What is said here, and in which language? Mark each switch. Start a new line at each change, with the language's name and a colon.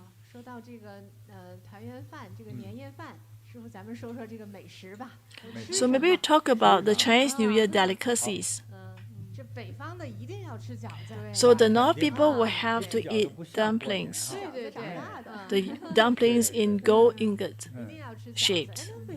Chinese: 说到这个团圆饭，这个年夜饭，师傅咱们说说这个美食吧。
English: So maybe we talk about the Chinese New Year delicacies.
Chinese: 这北方的一定要吃饺子。
English: So the North people will have to eat dumplings.
Chinese: 对对对。
English: The dumplings in gold ingot shaped.